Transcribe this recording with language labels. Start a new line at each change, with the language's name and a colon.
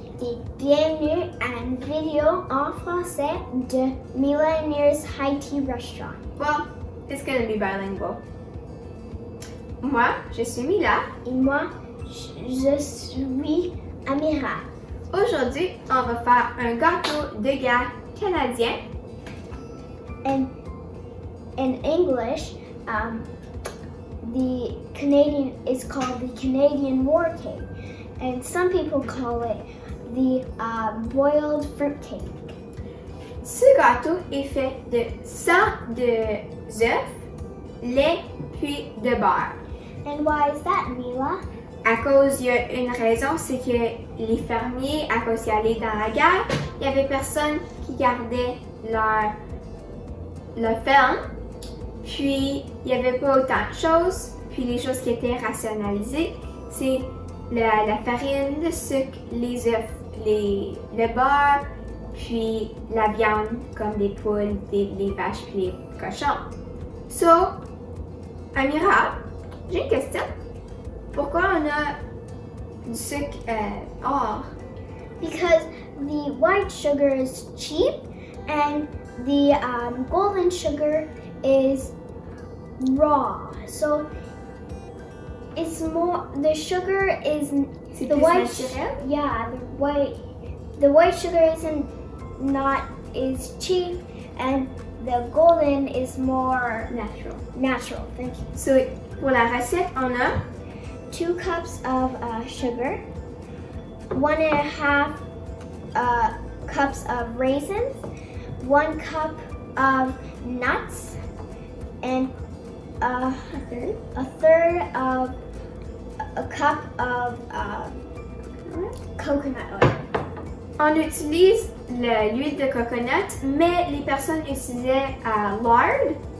French: et bienvenue à une vidéo en français de Milah Amira's High Tea Restaurant.
English: Well, it's gonna be bilingual.
French: Moi, je suis Milah. Et moi, je suis Amira. Aujourd'hui, on va faire un gâteau de guerre canadien.
English: And in English, the Canadian is called the Canadian war cake, and some people call it the boiled fruit cake.
French: Ce gâteau est fait de 100 œufs, lait puis de beurre.
English: And why is that, Milah?
French: À cause, il y a une raison, c'est que les fermiers, à cause qu'ils allaient dans la guerre, il n'y avait personne qui gardait leur ferme. Puis, il n'y avait pas autant de choses. Puis, les choses qui étaient rationalisées, c'est la farine, le sucre, les œufs, le beurre, puis la viande, comme des poules, les vaches, puis les cochons. So, Amira, j'ai une question. Pourquoi on a du sucre or?
English: Because the white sugar is cheap and the golden sugar is raw. So it's more, the sugar is
French: C'est
English: the
French: plus
English: white
French: naturel?
English: yeah, the white sugar is cheap and the golden is more natural. Thank you.
French: So, pour la recette, on a
English: 2 cups of sugar, 1.5 cups of raisins, 1 cup of nuts, and a third of a cup of coconut oil.
French: On utilise l'huile de coconut, mais les personnes utilisaient lard,